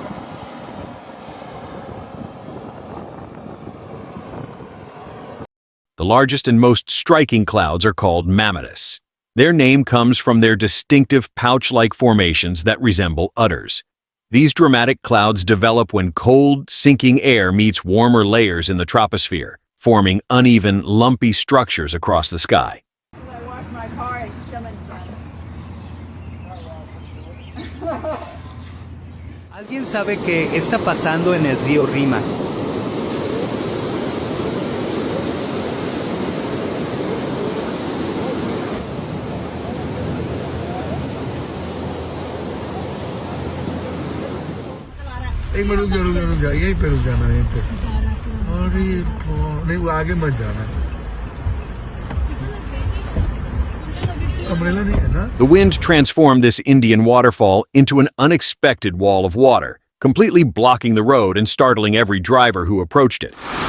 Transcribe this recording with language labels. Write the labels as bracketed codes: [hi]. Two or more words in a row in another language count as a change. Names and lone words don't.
[en] The largest and most striking clouds are called mammatus. Their name comes from their distinctive pouch-like formations that resemble udders. These dramatic clouds develop when cold, sinking air meets warmer layers in the troposphere, forming uneven, lumpy structures across the sky. [es] ¿Alguien sabe qué está pasando en el río Rima? [hi] एक मिनट रुक जा यहीं पे रुक जाना यहीं पे अरे नहीं वो आगे मत जाना अम्ब्रेला नहीं है ना [en] The wind transformed this Indian waterfall into an unexpected wall of water, completely blocking the road and startling every driver who approached it.